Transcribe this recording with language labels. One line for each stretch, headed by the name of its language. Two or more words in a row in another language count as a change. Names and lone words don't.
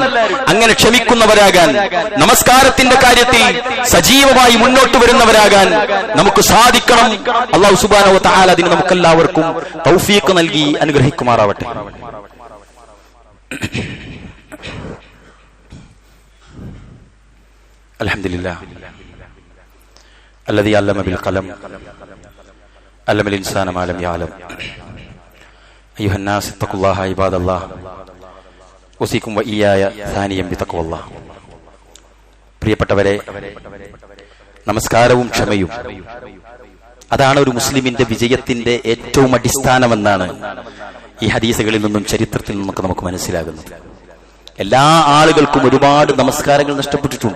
Malayalam: അങ്ങനെ ക്ഷമിക്കുന്നവരാകാൻ, നമസ്കാരത്തിന്റെ കാര്യത്തിൽ സജീവമായി മുന്നോട്ട് വരുന്നവരാകാൻ നമുക്ക് സാധിക്കണം.
Arabic: الله سبحانه وتعالى
Malayalam: അതിന് നമുക്കെല്ലാവർക്കും തൗഫീഖ് നൽകി അനുഗ്രഹിക്കുമാറാവട്ടെ.
Arabic: അൽഹംദുലില്ലാഹ് الذي علم بالقلم علم الإنسان ما لم يعلم أيها الناس اتقوا الله عباد الله أوصيكم وإياي ثانيا بتقوى الله.
Malayalam: പ്രിയപ്പെട്ടവരെ, നമസ്കാരവും ക്ഷമയും അതാണ് ഒരു മുസ്ലിമിന്റെ വിജയത്തിന്റെ ഏറ്റവും അടിസ്ഥാനമെന്നാണ് ഈ ഹദീസുകളിൽ നിന്നും ചരിത്രത്തിൽ നിന്നൊക്കെ നമുക്ക് മനസ്സിലാകുന്നത്. എല്ലാ ആളുകൾക്കും ഒരുപാട് നമസ്കാരങ്ങൾ നഷ്ടപ്പെട്ടിട്ടുണ്ട്.